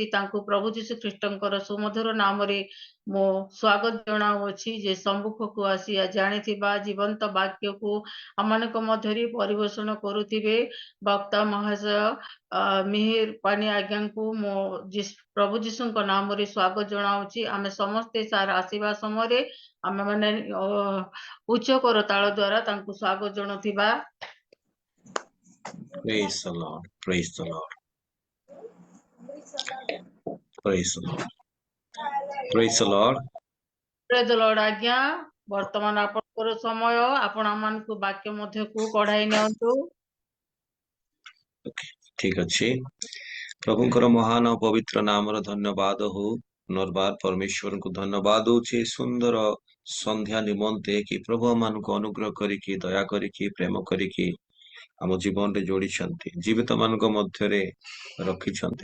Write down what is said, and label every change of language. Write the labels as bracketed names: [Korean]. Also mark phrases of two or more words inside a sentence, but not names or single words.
[Odia] ତାଙ୍କୁ ପ୍ରଭୁ ଯୀଶୁ ଖ୍ରୀଷ୍ଟଙ୍କର ସୁମଧୁର ନାମରେ ମୁଁ ସ୍ୱାଗତ ଜଣାଉଅଛି, ଯେ ସମ୍ମୁଖକୁ ଆସି ଜାଣିଥିବା ଜୀବନ୍ତ ବାକ୍ୟକୁ ଆମମାନଙ୍କ ମଧ୍ୟରେ ପରିବେଷଣ କରୁଥିବେ ବକ୍ତା ମହାଶୟ ମିହିର ପାନି ଆଜ୍ଞାଙ୍କୁ ମୁଁ ପ୍ରଭୁ ଯୀଶୁଙ୍କ ନାମରେ ସ୍ୱାଗତ ଜଣାଉଛି। ଆମେ ସମସ୍ତେ ସାର୍ ଆସିବା ସମୟରେ ଆମେମାନେ ଉଚ୍ଚ କରତାଳ ଦ୍ଵାରା ତାଙ୍କୁ ସ୍ୱାଗତ ଜଣାଉଥିବା। [English] Praise the Lord. Praise the Lord. Praise the Lord. Praise the Lord. Praise the Lord. [Odia] ଆଜ୍ଞା, ବର୍ତ୍ତମାନ ଆପଣଙ୍କର ସମୟ। ଆପଣ ଆମମାନଙ୍କୁ ବାକ୍ୟ ମଧ୍ୟକୁ କଢାଇ ନିଅନ୍ତୁ। ଠିକ ଅଛି। ପ୍ରଭୁଙ୍କର ମହାନ ଓ ପବିତ୍ର ନାମର ଧନ୍ୟବାଦ ହଉ। ପୁନର୍ବାର ପରମେଶ୍ୱରଙ୍କୁ ଧନ୍ୟବାଦ ଦଉଛି ସୁନ୍ଦର ସନ୍ଧ୍ୟା ନିମନ୍ତେ, କି ପ୍ରଭୁ ଆମମାନଙ୍କୁ ଅନୁଗ୍ରହ କରିକି, ଦୟା କରିକି, ପ୍ରେମ କରିକି ଆମ ଜୀବନରେ ଯୋଡ଼ିଛନ୍ତି, ଜୀବିତ ମାନଙ୍କ ମଧ୍ୟରେ ରଖିଛନ୍ତି।